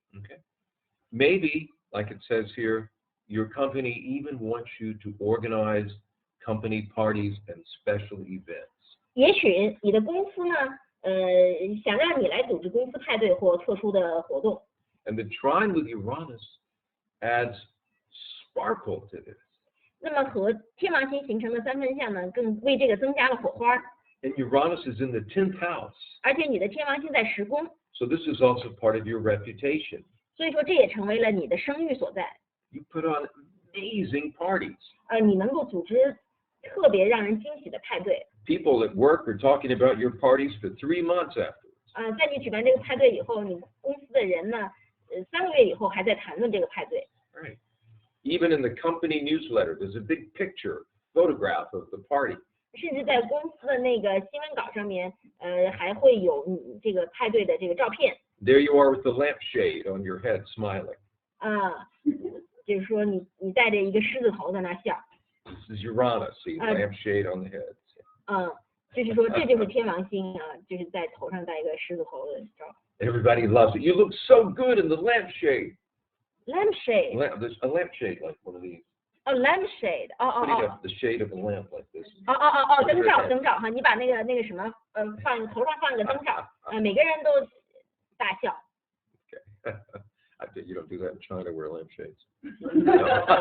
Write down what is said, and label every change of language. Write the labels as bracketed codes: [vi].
[en] Okay. Maybe, like it says here, your company even wants you to organize company parties and special events. [zh] 也许你的公司呢，想让你来组织公司派对或特殊的活动。 [en] And the trine with Uranus adds sparkle to this. [zh] 那么和天王星形成的三分相呢，更为这个增加了火花。 [en] And Uranus is in the 10th house. [zh] 而且你的天王星在10宫。 [en] So this is also part of your reputation. [zh] 所以说这也成为了你的声誉所在。 [en] You put on amazing parties. [zh] 你能够组织特别让人惊喜的派对。 [en] People at work are talking about your parties for 3 months afterwards. [zh] 在你举办这个派对以后，你公司的人呢，3个月以后还在谈论这个派对。 [en] Right. Even in the company newsletter, there's a big picture, photograph of the party. [zh] 甚至在公司的那个新闻稿上面，还会有你这个派对的这个照片。 [en] There you are with the lampshade on your head, smiling. [zh] 就是说你戴着一个狮子头在那笑。 [en] This is Uranus, see, lampshade on the head. [zh] 就是说这就是天王星啊，就是在头上戴一个狮子头的照。 [en] Everybody loves it. You look so good in the lampshade. Lampshade. A lampshade like one of these. A lampshade. The shade of a lamp like this. [zh] 灯罩哈，你把那个什么头上放个灯罩，每个人都大笑。 [en] Okay. I bet you don't do that in China, wear lampshades.